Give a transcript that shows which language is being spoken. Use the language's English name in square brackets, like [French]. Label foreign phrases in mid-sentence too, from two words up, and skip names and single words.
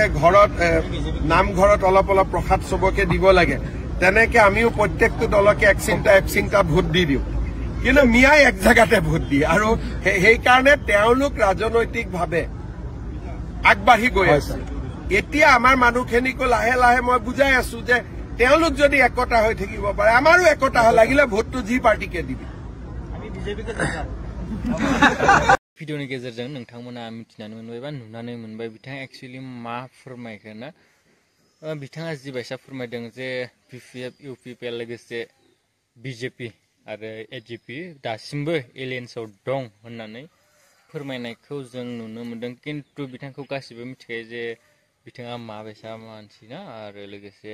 [Assamese] ঘৰত নামঘৰত অলপ অলপ প্ৰসাদ চবকে দিব লাগে তেনেকে আমিও প্ৰত্যেকটো দলকে এক চিন্তা ভোট দি দিওঁ কিন্তু মিয়াই এক জায়গাতে ভোট দিয়ে আৰু সেইকাৰণে তেওঁলোক ৰাজনৈতিকভাৱে আগবাঢ়ি গৈ আছে এতিয়া আমাৰ মানুহখিনিকো লাহে লাহে মই বুজাই আছো যে তেওঁলোক যদি একতা হৈ থাকিব পাৰে আমাৰো একতা লাগিলে ভোটটো যি পাৰ্টিকে দিবি [Bodo] भिडिअनि गेजेरजों नोंथांमोना मिथिनानै मोनबाय बा नुनानै मोनबाय बिथाङा एक्चुअली मा फोरमायखो ना बिथाङा जिबायसा फोरमायदों जे बिपिएफ इउपिपिएल लोगोसे बिजेपि आरो एजिपि दासिमबो एलियेन्सआव दं होननानै फोरमायनायखौ जों नुनो मोनदों किन्तु बिथांखौ गासिबो मिथिखायो जे बिथाङा माबायसा मानसि ना आरो लोगोसे